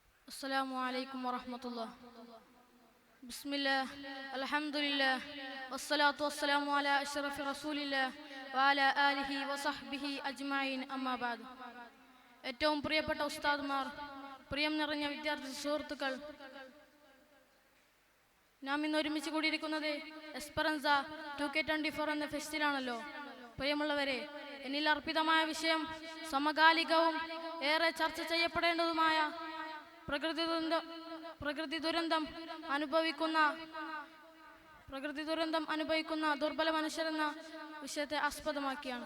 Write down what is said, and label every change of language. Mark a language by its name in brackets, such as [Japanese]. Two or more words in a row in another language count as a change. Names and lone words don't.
[Arabic] السلام عليكم ورحمة الله. بسم الله الحمد لله والصلاة والسلام على أشرف رسول الله وعلى آله وصحبه أجمعين أما بعد. [Malayalam] ഏറ്റവും പ്രിയപ്പെട്ട ഉസ്താദ്മാർ, പ്രിയം നിറഞ്ഞ വിദ്യാർത്ഥി സുഹൃത്തുക്കൾ, നാം ഇന്ന് ഒരുമിച്ച് കൂടിയിരിക്കുന്നത് എസ്പെറൻസ 2K24 എന്ന ഫെസ്റ്റിലാണല്ലോ. പ്രിയമുള്ളവരെ, എന്നിൽ അർപ്പിതമായ വിഷയം സമകാലികവും ഏറെ ചർച്ച ചെയ്യപ്പെടേണ്ടതുമായ പ്രകൃതി ദുരന്തം അനുഭവിക്കുന്ന ദുർബല മനുഷ്യരെന്ന വിഷയത്തെ ആസ്പദമാക്കിയാണ്.